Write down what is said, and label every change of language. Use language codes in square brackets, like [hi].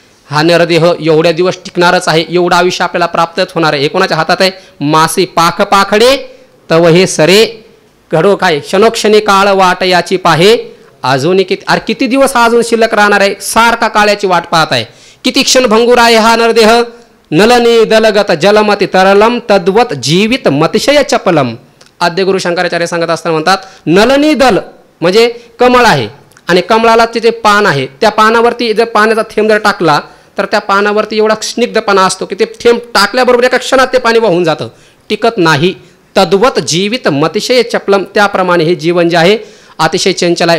[mr] हा नरदेह एवढ्या दिवस टिकणारच आहे, एवढं आयुष्य आपल्याला प्राप्तच होणार आहे. हे कोणाच्या हातात आहे? मासी पाख पाखडे तव हे सरे घडो काय, क्षणोक्षणी काळ वाट याची पाहे अजून किती दिवस हा अजून शिल्लक राहणार आहे, सारखा काळाची वाट पाहत आहे. किती क्षण भंगूर आहे हा नरदेह. [sa] नलनी दलगत जलमती तरलम तद्वत जीवित मतिशय चपलम. [mr] आद्य गुरु शंकराचार्य सांगत असताना म्हणतात नलनी दल म्हणजे कमळ आहे आणि कमळाला जे पान आहे त्या पानावरती जर पाण्याचा थेंब जर टाकला तर त्या पानावरती एवढा स्निग्धपणा असतो की ते थेंब टाकल्याबरोबर एका क्षणात ते पाणी वाहून जातं, टिकत नाही. [sa] तद्वत जीवित मतिशय चपलम. [mr] त्याप्रमाणे हे जीवन जे आहे अतिशय चंचल आहे.